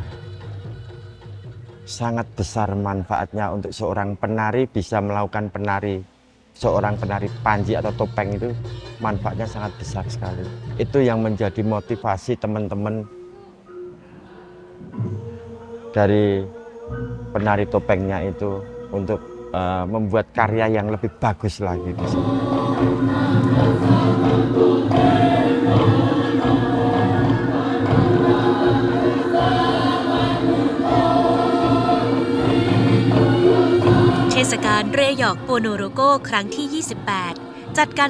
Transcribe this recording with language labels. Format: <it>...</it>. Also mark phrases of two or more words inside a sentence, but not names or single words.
<id>Sangat besar manfaatnya untuk seorang penari bisa melakukan seorang penari panji atau topeng itu manfaatnya sangat besar sekali. Itu yang menjadi motivasi teman-teman dari penari topengnya itu untuk membuat karya yang lebih bagus lagi di sini.</id> <th>เทศกาลเรยอกโปโนโรโกครั้งที่ 28 จัดการ</th>